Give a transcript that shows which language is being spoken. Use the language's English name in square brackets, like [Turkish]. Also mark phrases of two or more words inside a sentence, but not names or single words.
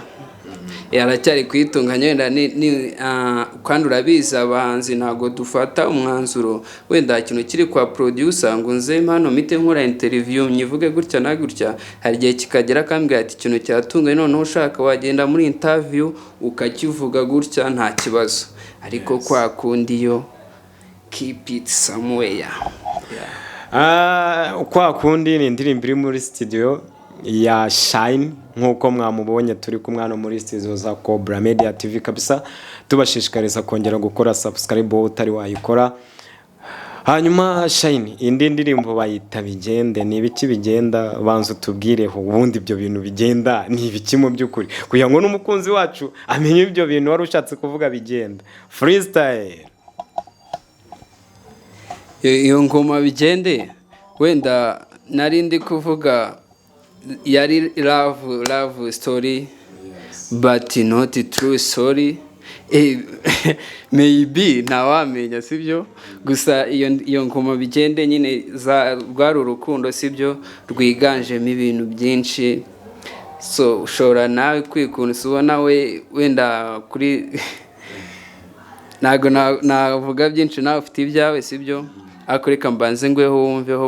[Kinyarwanda] Aracyari kwitunganya wenda kandi urabizi abahanzi ntago dufata umwanzuro wenda ikintu kiri kwa producer ngo nze hano mite nkora interview nyivuge gutya na gutya. Hari igihe kikagera kambwira ati ikintu cyatunganye, noneho ushaka wagenda muri interview ukakivuga gutya nta kibazo, ariko kwa kundi yo [English] keep it somewhere. [Kinyarwanda] Kwa kundi ni indirimbo iri muri studio ya Shine, nkuko mwamubonye turi kumwana muri studio za Cobra Media TV kabisa. Tubashishikariza kongera gukora subscribe utari wayikora. Hanyuma Shine, indi ndirimbo bayita Bigende, ni ibiki bigenda? Banza tubwireho ubundi ibyo bintu bigenda ni ibiki mu byukuri, kugira ngo n'umukunzi wacu amenye ibyo bintu wari ushatse kuvuga bigenda. Freestyle. iyo ngoma bigende wenda nari ndi kuvuga yari [English] love story but not true story. [Kinyarwanda] Maybe ntawamenya sibyo, gusa iyo ngoma bigende nyine rwari urukundo sibyo rwiganjemo ibintu byinshi. So ushobora nawe kwikunda ubona wenda kuri ntago navuga byinshi nawe ufite ibyawe sibyo, ariko reka mbanze ngweho wumveho